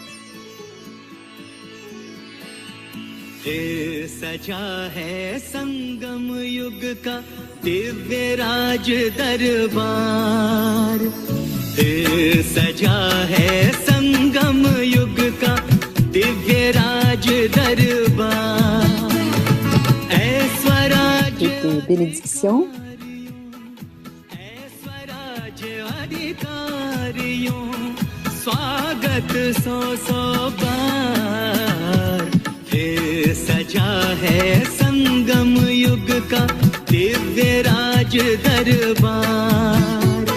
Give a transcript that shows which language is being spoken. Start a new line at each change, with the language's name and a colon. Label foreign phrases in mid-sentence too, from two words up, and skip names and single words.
Hindi: सजा है संगम युग का दिव्य राज दरबार सजा है संगम युग का दिव्य राज दरबार ऐश्वराज
French: Et des bénédictions.
Hindi: ऐश्वराज अधिकारियों स्वागत सौ सौ बार सजा है संगम युग का दिव्य राज दरबार